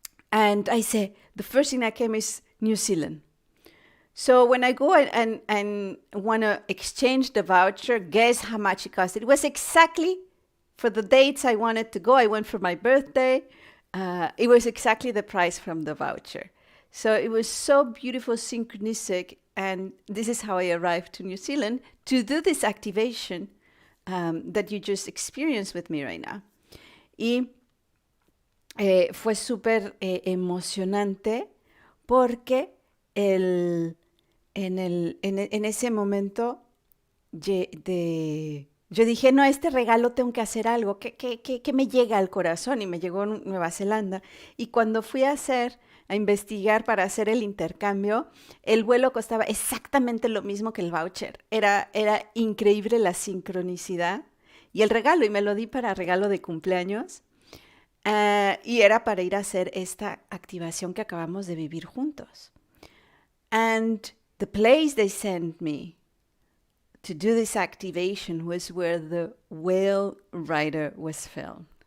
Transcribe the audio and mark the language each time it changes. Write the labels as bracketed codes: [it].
[en] And I said, the first thing that came is New Zealand. So when I go and want to exchange the voucher, guess how much it cost? It was exactly for the dates I wanted to go. I went for my birthday. It was exactly the price from the voucher. So it was so beautiful, synchronistic. And this is how I arrived to New Zealand to do this activation that you just experienced with me right now. [es] Y fue súper emocionante porque en ese momento yo dije, no, este regalo tengo que hacer algo que me llega al corazón, y me llegó Nueva Zelanda. Y cuando fui a hacer a investigar para hacer el intercambio, el vuelo costaba exactamente lo mismo que el voucher. Era increíble la sincronicidad y el regalo, y me lo di para regalo de cumpleaños. Y era para ir a hacer esta activación que acabamos de vivir juntos. [en] And the place they sent me to do this activation was where the whale rider was filmed.